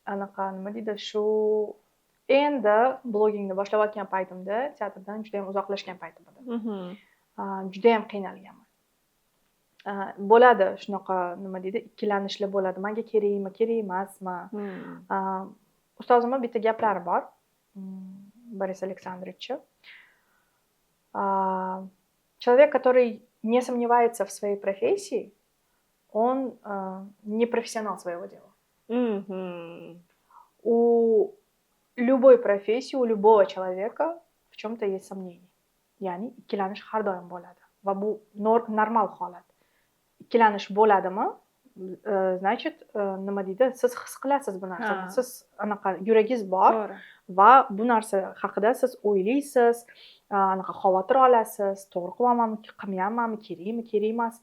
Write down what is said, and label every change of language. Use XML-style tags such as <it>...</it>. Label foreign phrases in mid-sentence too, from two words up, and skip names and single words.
<uz>anaqa nima deydi, shu endi blogingni boshlayotgan paytimda teatrdan juda ham uzoqlashgan paytim edi. Juda ham qiynalganman. Bo'ladi shunaqa nima deydi, ikkilanishlar bo'ladi. Menga kerakmi, kerak emasmi? Ustozimning bitta gaplari bor.</uz> <ru>Boris Александрович. Человек, который не сомневается в своей профессии, он не профессионал своего дела. У любой профессии, у любого человека в чем-то есть сомнения.</ru> <uz>Ya'ni ikkilanish har doim bo'ladi va bu normal holat. Ikkilanish bo'ladimi? Значит, nima deydi? Siz his qilasiz bu narsani. Siz anaqa yuragingiz bor va bu narsa haqida siz o'ylaysiz, anaqa xavotir olasiz, to'g'ri qilyapmanmi, qilmayapmanmi, kerakmi, kerak emasmi?</uz>